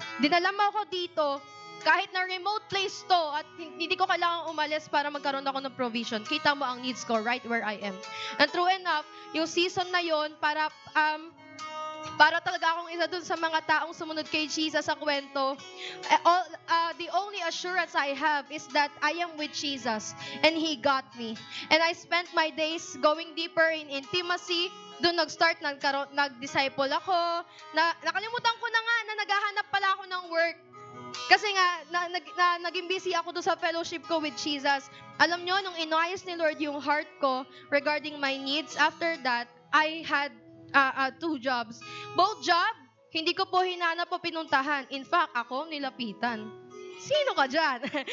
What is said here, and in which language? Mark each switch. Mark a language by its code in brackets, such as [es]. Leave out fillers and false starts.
[tl] Dinala mo ako dito, kahit na [en] remote place [tl] to, at hindi ko kailangan umalis para magkaroon ako ng provision. Kita mo ang needs ko [en] right where I am. And true enough, [tl] yung season na yon para talaga akong isa dun sa mga taong sumunod kay Jesus sa kwento. [en] The only assurance I have is that I am with Jesus and He got me. And I spent my days going deeper in intimacy. [tl] Doon nag-start, nag-disciple ako. Nakalimutan ko na nga na naghahanap pala ako ng work. Kasi nga, naging busy ako doon sa fellowship ko with Jesus. Alam nyo, nung inayos ni Lord yung heart ko [en] regarding my needs, after that, I had 2 jobs. [tl] Both job, hindi ko po hinanap o pinuntahan. In fact, ako nilapitan. Sino ka dyan?